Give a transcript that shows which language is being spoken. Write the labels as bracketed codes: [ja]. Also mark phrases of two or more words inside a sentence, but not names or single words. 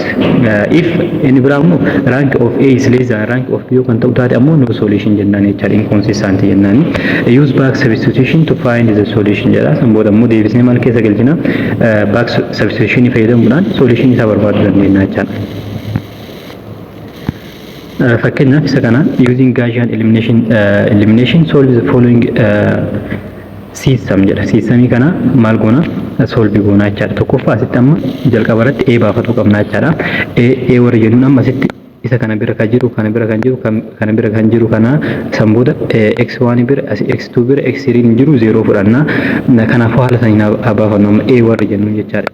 [om] If inni biraa immoo [en] rank of A is less than rank of B [om] yoo kan ta'u taate ammoo [en] no solution [om] jennaan jechaadha. Inconsistent jennaan. [en] Use back substitution to find the solution jedha. [om] Sanbooda immoo deebisnee maal keessa galchina? [en] Back substitution [om] fayyadamuudhaan solution isaa barbaaduu dandeenya jechaadha. Fakkeenyaaf isa kana [en] using Gaussian elimination solve the following system jedha. [om] Systemii kana maal goona? Solve goona jechaadha. Tokkoffaa asitti amma jalqaba irratti A baafatu qabna jechaadha. A warra jennuun amma asitti isa kana bira kan jiru kana bira kan jiru kana bira kan jiru kana sanbooda x1 bira x2 bira x3 ni jiru 0 fudhanna. Kanaafuu haala saniin baafannu amma A warra jennuun jechaadha.